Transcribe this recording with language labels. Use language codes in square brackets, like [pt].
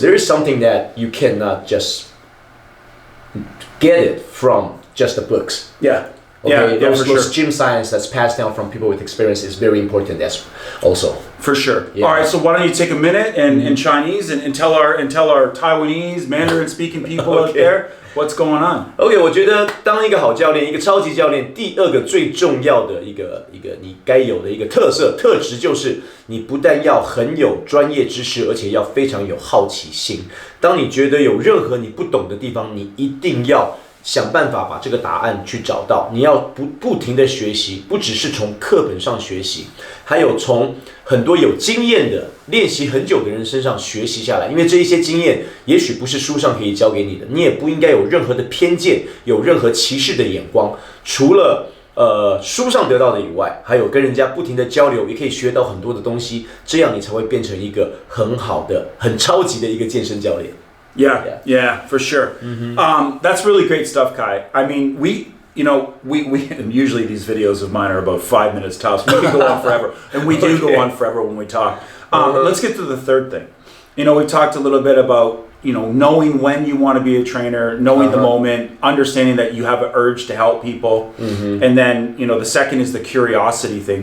[en] There is something that you cannot just get it from just the books. Yeah. Okay, yeah, those gym science that's passed down from people with experience is very important as also. For sure. Yeah. All right, so why don't you take a minute in Chinese and tell our Taiwanese Mandarin speaking people out there what's going on. [zh] OK， 我觉得当一个好教练，一个超级教练，第二个最重要的一个你该有的一个特质就是你不但要很有专业知识，而且要非常有好奇心。当你觉得有任何你不懂的地方，你一定要想办法把这个答案去找到，你要不停的学习，不只是从课本上学习，还有从很多有经验的、练习很久的人身上学习下来。因为这一些经验也许不是书上可以教给你的，你也不应该有任何的偏见，有任何歧视的眼光。除了书上得到的以外，还有跟人家不停的交流，也可以学到很多的东西，这样你才会变成一个很好的、很超级的一个健身教练。 [en] Yeah, for sure. That's really great stuff, Kai. I mean, we and usually these videos of mine are about 5 minutes tops. We can go on forever, and we do go on forever when we talk. Let's get to the third thing. We talked a little bit about knowing when you want to be a trainer, knowing the moment, understanding that you have an urge to help people, and then the second is the curiosity thing.